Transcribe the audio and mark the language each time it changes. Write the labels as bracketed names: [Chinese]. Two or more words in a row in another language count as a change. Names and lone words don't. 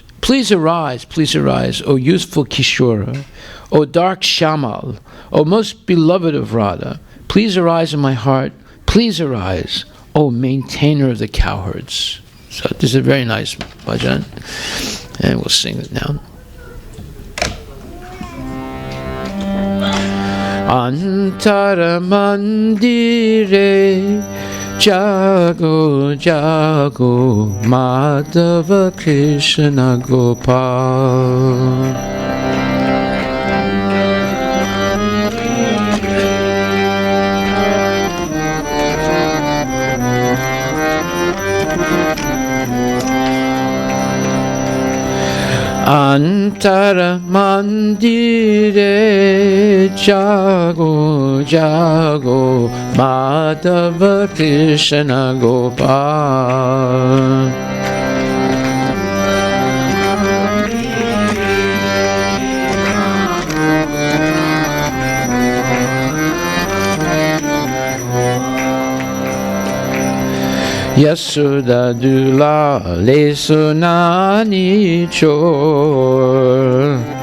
[English] Please arise, O youthful Kishora, O dark Shamal, O most beloved of Radha. Please arise in my heart. Please arise, O maintainer of the cowherds. So this is a very nice bhajan, and we'll sing it now. [Bangla] অন্তর মন্দিরে জাগো জাগো মাধব কৃষ্ণ গোপাল. অন্তর মন্দিরে জাগো জাগো মাধব কৃষ্ণ গোপাল. Yasuda Dula Lesunani Chor